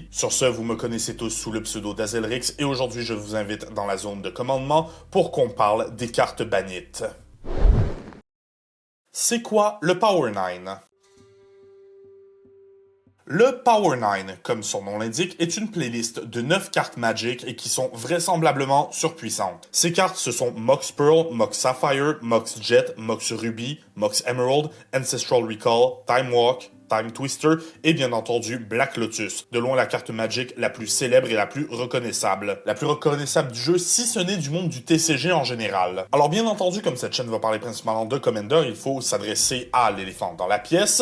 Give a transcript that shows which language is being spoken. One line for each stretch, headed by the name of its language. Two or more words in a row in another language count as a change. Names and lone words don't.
French: Sur ce, vous me connaissez tous sous le pseudo d'Azelrix et aujourd'hui je vous invite dans la zone de commandement pour qu'on parle des cartes bannites. C'est quoi le Power 9? Le Power 9, comme son nom l'indique, est une playlist de 9 cartes Magic et qui sont vraisemblablement surpuissantes. Ces cartes, ce sont Mox Pearl, Mox Sapphire, Mox Jet, Mox Ruby, Mox Emerald, Ancestral Recall, Time Walk, Time Twister et bien entendu Black Lotus, de loin la carte Magic la plus célèbre et la plus reconnaissable. La plus reconnaissable du jeu si ce n'est du monde du TCG en général. Alors bien entendu, comme cette chaîne va parler principalement de Commander, il faut s'adresser à l'éléphant dans la pièce.